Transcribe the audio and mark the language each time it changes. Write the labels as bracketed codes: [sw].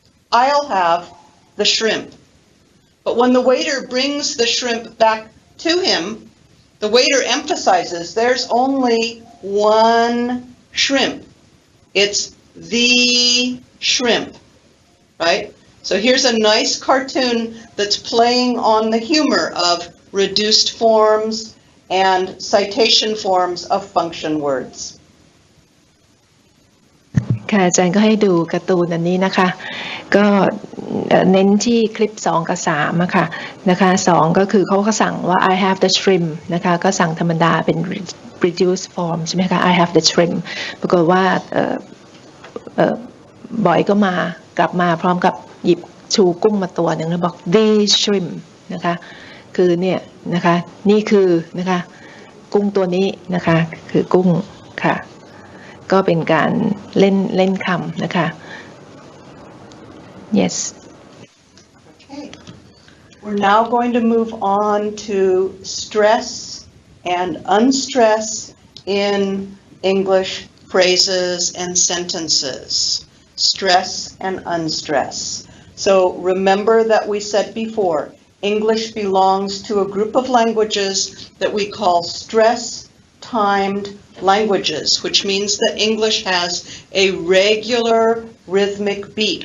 [en] I'll have the shrimp. But when the waiter brings the shrimp back to him, the waiter emphasizes there's only one shrimp. It's the shrimp, right? So here's a nice cartoon that's playing on the humor of reduced forms and citation forms of function words. [th] ค่ะอาจารย์ก็ให้ดูการ์ตูนอันนี้นะคะก็เน้นที่คลิป2กับ3อะค่ะนะคะ2ก็คือเขาก็สั่งว่า [en] I have the shrimp [th] นะคะก็สั่งธรรมดาเป็น reduced form ใช่ไหมคะ I have the shrimp ปรากฏว่า บอยก็มากลับมาพร้อมกับหยิบชูกุ้งมาตัวหนึ่งแล้วบอก [en] the shrimp [th] นะคะคือเนี่ยนะคะนี่คือนะคะกุ้งตัวนี้นะคะคือกุ้งค่ะก็เป็นการเล่นคำนะคะ [en] yes Okay. We're now going to move on to stress and unstress in English phrases and sentences. Stress and unstress. So remember that we said before, English belongs to a group of languages that we call stress-timed languages, which means that English has a regular rhythmic beat.